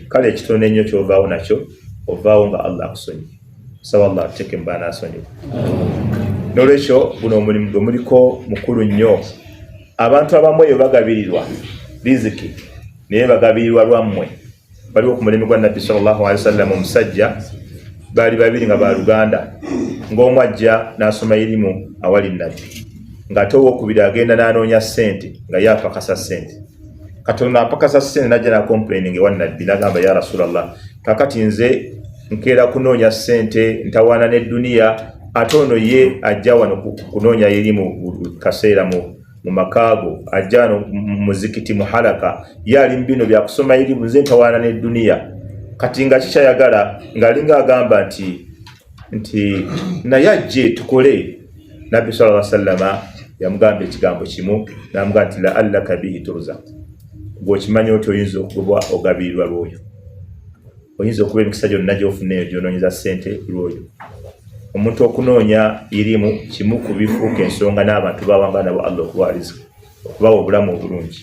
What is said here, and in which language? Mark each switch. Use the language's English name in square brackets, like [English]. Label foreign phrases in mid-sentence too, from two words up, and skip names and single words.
[Ganda] Kale ekitono ennyo kyovaawo nakyo, ovaawo nga Allah akusonyiye. Saba Allah atuteeke mu baana asonyiwe. N'olwekyo guno omulimu gwe muliko mukulu nnyo. Abantu abamu eyo bagabirirwa riziki naye bagabirirwa lwammwe. Waliwo ku mulimu gwa Nabbi [Arabic] صلى الله عليه وسلم [Ganda] omusajja baali babiri nga baluganda, ng'omu ajja n'asoma irimu awali Nabbi, ng'ate owookubiri agenda n'anoonya ssente nga ye apakasa ssente. Katonda apakasa ssente n'ajja n'akomplaining ewa Nabbi n'agamba [Arabic] يا رسول الله, [Ganda] kakati nze nkeera kunoonya ssente ntawaana n'edduniya, ate ono ye ajja wano kunoonya irimu kaseera mu makaago, ajja wano mu muzikiti mu halaka, ye ali mu bino bya kusoma irimu, nze ntawaana n'edduniya. Kati nga kikyayagala ng'alinga agamba nti naye ajje tukole Nabbi [Arabic] صلى الله عليه وسلم [Ganda] yamugamba ekigambo kimu namugamba nti [Arabic] لعلك به ترزق. [Ganda] Bw'okimanyi oti oyinza okuba ogabirirwa lwoyo. Oyinza okuba emikisa gyonna gy'ofuneeyo gy'onoonyeza ssente lwoyo. Omuntu okunoonya irimu kimu ku bifuuka ensonga n'abantu bawanga nabo Allah okuba riziki, okubawa obulamu obulungi.